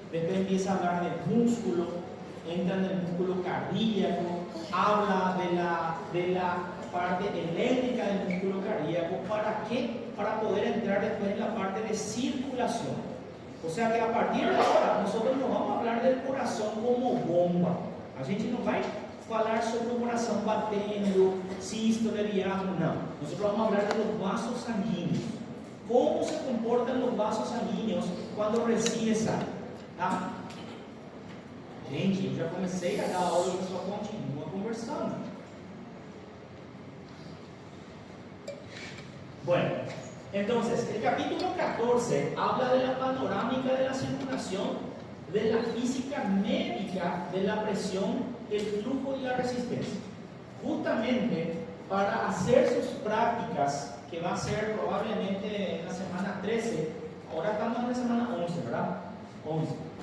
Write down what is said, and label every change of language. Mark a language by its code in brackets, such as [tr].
[es] Después empieza a hablar de músculo, entra en el músculo cardíaco, habla de la parte eléctrica del músculo cardíaco. ¿Para qué? Para poder entrar después en la parte de circulación. O sea que a partir de ahora nosotros no vamos a hablar del corazón como bomba. [pt] A gente não vai falar sobre o coração batendo, sístole, diástole, não. [es] Nosotros vamos a hablar de los vasos sanguíneos. ¿Cómo se comportan los vasos sanguíneos cuando recién salen? [pt] Tá? Gente, eu já comecei a dar aula e o pessoal continua conversando. [es] Bueno, entonces, el capítulo 14 habla de la panorámica de la circulación, de la física médica de la presión, el flujo y la resistencia. Justamente para hacer sus prácticas, que va a ser probablemente en la semana 13, ahora estamos en la semana 11, ¿verdad? 11.